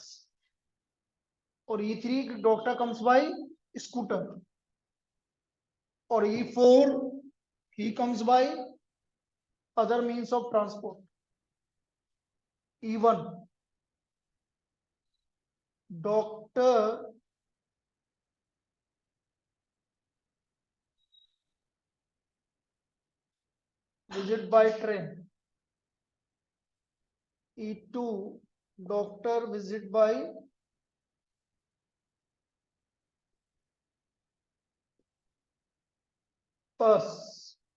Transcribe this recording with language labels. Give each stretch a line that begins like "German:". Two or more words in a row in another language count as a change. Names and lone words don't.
English: और E3 doctor comes by scooter. और E4 he comes by other means of transport. E1 डॉक्टर visit by train. E2 doctor visit by bus.